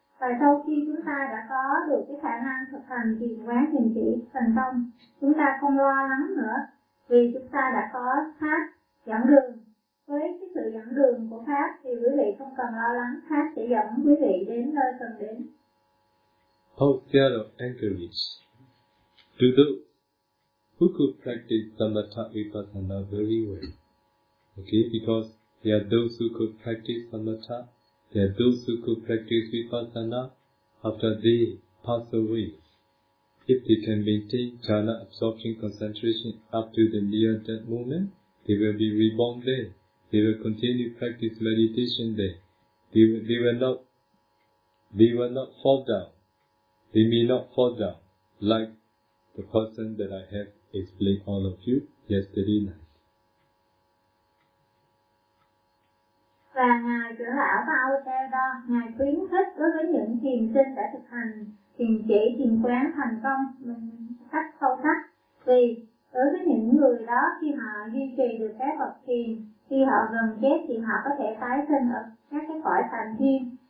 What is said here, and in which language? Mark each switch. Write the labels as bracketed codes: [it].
[vi] Và sau khi chúng ta đã có được cái khả năng thực hành thiền quán, thiền chỉ thành công, chúng ta không lo lắng nữa, vì chúng ta đã có pháp dẫn đường. Với cái sự dẫn đường của pháp thì quý vị không cần lo lắng, pháp sẽ dẫn quý vị đến nơi cần đến. [en] Hope the other anchorage to those who could practice samatha vipassana very well. Okay, because there are those who could practice samatha, there are those who could practice vipassana. After they pass away, if they can maintain jhana absorption concentration up to the near death moment, they will be reborn there. They will continue practice meditation there. They will not fall down. They may not fall down like the person that I have explained all of you yesterday night. [vi] Và Ngài Cửa Hảo Bao Tê Đo, Ngài khuyến khích đối với những thiền sinh đã thực hành thiền chỉ, thiền quán thành công cách sâu sắc. Vì đối với những người đó, khi họ duy trì được các bậc thiền, khi họ gần chết thì họ có thể tái sinh ở các cái cõi thành thiên.